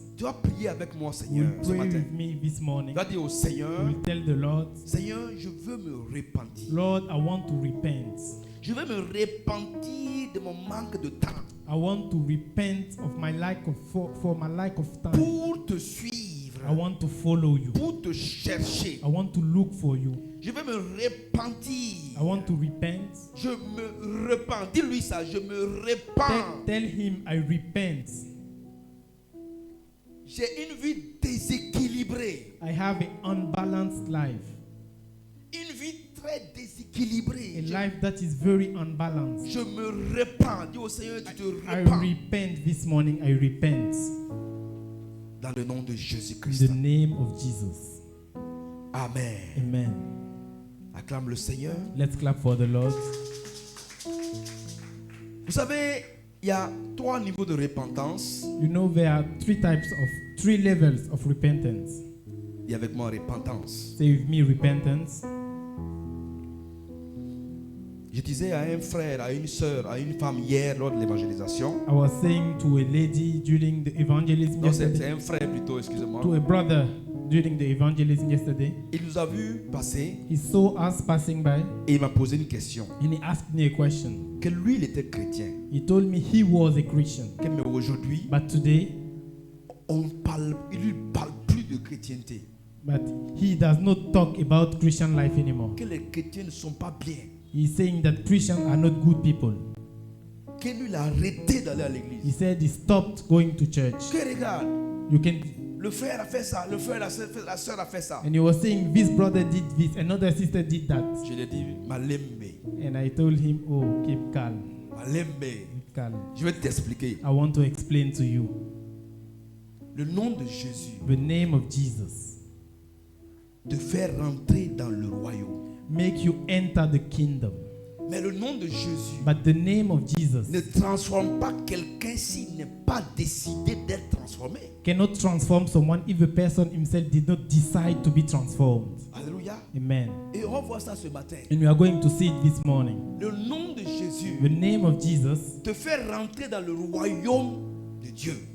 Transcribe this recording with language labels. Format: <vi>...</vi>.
<fr>Tu vas prier avec moi,</fr> <en>You</en> <fr>Seigneur,</fr> <en>will</en> <fr>ce</fr> <en>pray</en> <fr>matin.</fr> <en>with me this morning.</en> <fr>Tu vas dire au</fr> <en>You</en> <fr>Seigneur,</fr> <en>will tell the Lord,</en> <fr>Seigneur, je veux me repentir.</fr> <en>Lord, I want to repent.</en> <fr>Je veux me repentir de mon manque de temps</fr> <en>I want to repent of my lack of for my lack of time.</en> <fr>pour te suivre,</fr> <en>I want to follow you.</en> <fr>pour te chercher.</fr> <en>I want to look for you.</en> <fr>Je veux me repentir.</fr> <en>I want to repent.</en> <fr>Je me repens. Dis-lui ça, je me repens.</fr> <en>Tell him I repent.</en> <fr>J'ai une vie déséquilibrée.</fr> <en>I have an unbalanced life.</en> <fr>Une vie très déséquilibrée.</fr> <en>A life that is very unbalanced.</en> <fr>Je me repens. Dis au Seigneur, tu te</fr> <en>I</en> <fr>repens.</fr> <en>repent this morning. I repent.</en> <fr>Dans le nom de</fr> <en>In</en> <fr>Jésus-Christ.</fr> <en>the name of Jesus.</en> <fr>Amen.</fr> <en>Amen.</en> <fr>Acclame le Seigneur.</fr> <en>Let's clap for the Lord.</en> <fr>Vous savez, il y a 3 niveaux de repentance.</fr> <en>You know there are three levels of repentance.</en> <fr>Dis avec moi repentance.</fr> <en>Say with me, repentance.</en> <fr>Je disais à un frère, à une sœur, à une femme hier lors de l'évangélisation.</fr> <en>I was saying to a lady during the evangelism</en> <fr>Non, c'est</fr> <en>yesterday,</en> <fr>un frère plutôt, excusez-moi.</fr> <en>to a brother during the evangelism yesterday.</en> <fr>Il nous a vu passer</fr> <en>He saw us passing by</en> <fr>et il m'a posé une question.</fr> <en>and he asked me a question.</en> <fr>Que lui, il était chrétien.</fr> <en>He told me he was a Christian,</en> <fr>Que mais aujourd'hui,</fr> <en>but today,</en> <fr>il lui parle plus de chrétienté.</fr> <en>but he does not talk about Christian life anymore.</en> <fr>Que les chrétiens ne sont pas bien.</fr> <en>He's saying that Christians are not good people.</en> <fr>Que lui, il a arrêté d'aller à</fr> <en>He</en> <fr>l'église.</fr> <en>said he stopped going to church.</en> <fr>Que regarde,</fr> <en>You can,</en> <fr>le frère a fait ça, le frère, la sœur a fait ça.</fr> <en>and he was saying this brother did this, another sister did that,</en> <fr>Je lui ai dit, Malembe,</fr> <en>and I told him, oh, keep calm,</en> <fr>Malembe.</fr> <en>keep calm.</en> <fr>Je vais t'expliquer.</fr> <en>I want to explain to you</en> <fr>Le nom de Jésus</fr> <en>the name of Jesus.</en> <fr>te fait rentrer dans le royaume.</fr> <en>Make you enter the kingdom.</en> <fr>Mais le nom de Jésus</fr> <en>But the name of Jesus</en> <fr>ne transforme pas quelqu'un s'il n'est pas décidé d'être transformé.</fr> <en>cannot transform someone if the person himself did not decide to be transformed.</en> <fr>Alléluia.</fr> <en>Amen.</en> <fr>Et on va voir ça ce matin.</fr> <en>And we are going to see it this morning.</en> <fr>Le nom de Jésus</fr> <en>The name of Jesus</en> <fr>te fait rentrer dans le royaume de Dieu.</fr>